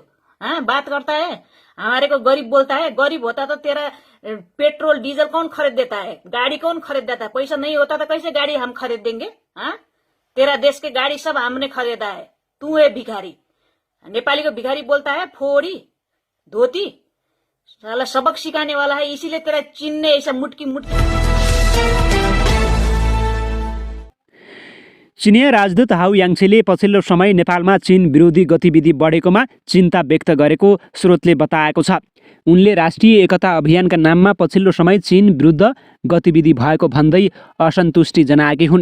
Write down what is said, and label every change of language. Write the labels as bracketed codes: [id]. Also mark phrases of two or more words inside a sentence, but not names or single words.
[hi] हाँ, बात करता है हमारे को गरीब बोलता है। गरीब होता तो तेरा [en] petrol diesel [hi] कौन खरीद देता है, गाड़ी कौन खरीद देता है? पैसा नहीं होता तो कैसे गाड़ी हम खरीद देंगे? हाँ, तेरा देश के गाड़ी सब हमने खरीदा है, तू है भिखारी। नेपाली को भिखारी बोलता है, फोड़ी धोती। साला सबक सिखाने वाला है, इसीलिए तेरा चीन ने ऐसा मुटकी [ne] चिनिया राजदूत हाउ याङछेले पछिल्लो समय नेपालमा चीन विरोधी गतिविधि बढेकोमा चिन्ता व्यक्त गरेको स्रोतले बताएको छ। उनले राष्ट्रिय एकता अभियानका नाममा पछिल्लो समय चीन विरुद्ध गतिविधि भएको भन्दै असन्तुष्टि जनाएकी हुन्।